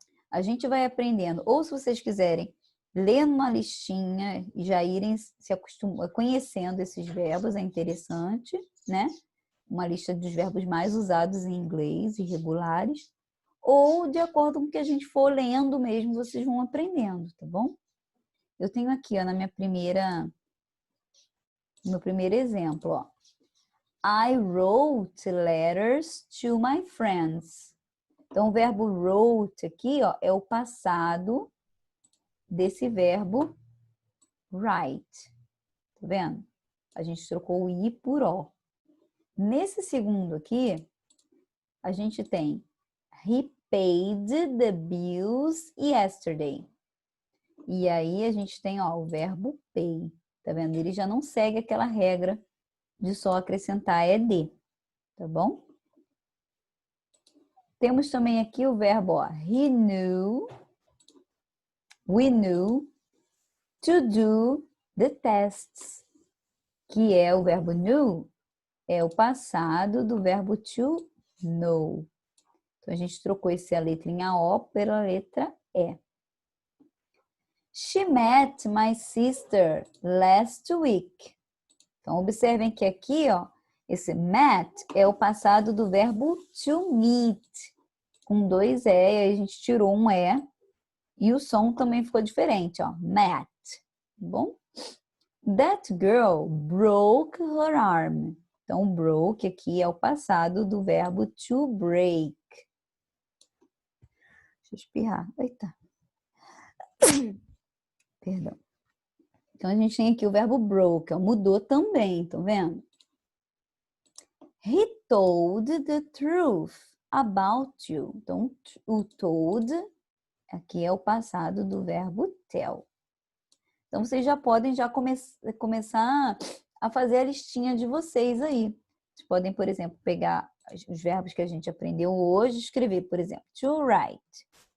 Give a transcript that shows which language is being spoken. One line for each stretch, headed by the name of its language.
Portuguese: A gente vai aprendendo, ou se vocês quiserem, ler uma listinha e já irem se conhecendo esses verbos, é interessante, né? Uma lista dos verbos mais usados em inglês, irregulares, ou de acordo com o que a gente for lendo mesmo, vocês vão aprendendo, tá bom? Eu tenho aqui, ó, no meu primeiro exemplo, ó.
English: I wrote letters to my friends.
Portuguese: Então, o verbo wrote aqui, ó, é o passado desse verbo write. Tá vendo? A gente trocou o I por O. Nesse segundo aqui, a gente tem
English: He paid the bills yesterday.
Portuguese: E aí a gente tem, ó, o verbo pay. Tá vendo? Ele já não segue aquela regra de só acrescentar ED. Tá bom? Temos também aqui o verbo, ó,
English: he knew, we knew, to do the tests.
Portuguese: Que é o verbo knew, é o passado do verbo to know. Então, a gente trocou essa letrinha O pela letra E.
English: She met my sister last week.
Portuguese: Então, observem que aqui, ó, esse met é o passado do verbo to meet, com 2 E, aí a gente tirou um E, e o som também ficou diferente, ó, met, tá bom?
English: That girl broke her arm.
Portuguese: Então, broke aqui é o passado do verbo to break. Deixa eu espirrar. Eita. Perdão. Então, a gente tem aqui o verbo broke. Mudou também, estão vendo?
English: He told the truth about you.
Portuguese: Então, o told aqui é o passado do verbo tell. Então, vocês já podem começar a fazer a listinha de vocês aí. Vocês podem, por exemplo, pegar os verbos que a gente aprendeu hoje e escrever, por exemplo, to write.